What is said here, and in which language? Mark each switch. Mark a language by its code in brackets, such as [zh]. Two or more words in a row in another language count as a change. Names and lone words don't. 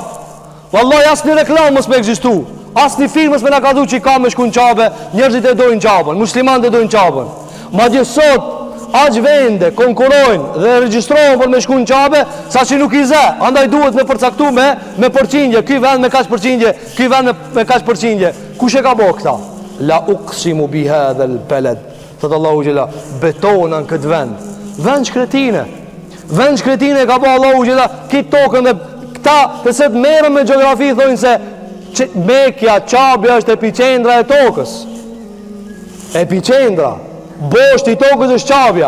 [sq] Wallahi asnjë reklam mos me ekzistu. Asnjë firmës me na ka thënë që ka me shku në qabe, njerëzit e dojnë qabën, muslimanët e dojnë qabën. Madje sot aq vende konkurrojnë dhe regjistrohen për me shku në qabe, sa që nuk i zë. Andaj duhet me përcaktu me përqindje. Ky vend me kaq përqindje, ky vend me kaq përqindje. Kush e ka bërë këta? [ar] لا أقسم بهذا البلد. [sq] Thot Allahu xhela: betonan këtë vend. Vend shkretine. Vend shkretine ka bërë Allahu xhela këtë tokën. Dhe këta të se të merren me gjeografi thonë se Mekja, qabja është epicendra e tokës. Epicendra, boshti i tokës është qabja.